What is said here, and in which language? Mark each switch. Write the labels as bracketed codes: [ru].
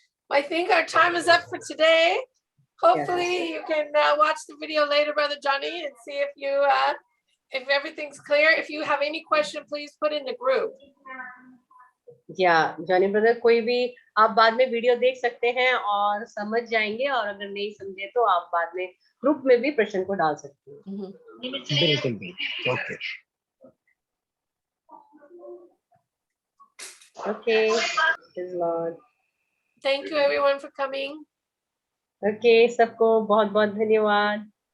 [en] I think our time is up for today. Hopefully you can watch the video later, Brother Johnny, and see if you if everything's clear. If you have any question, please put in the group. [hi] Yeah, Johnny brother, कोई भी आप बाद में video देख सकते हैं और समझ जाएंगे, और अगर नहीं समझे तो आप बाद में ग्रुप में भी प्रश्न को डाल सकते हैं। बिल्कुल। Okay. [en] Okay, praise Lord. Thank you everyone for coming. [hi] Okay, सबको बहुत बहुत धन्यवाद।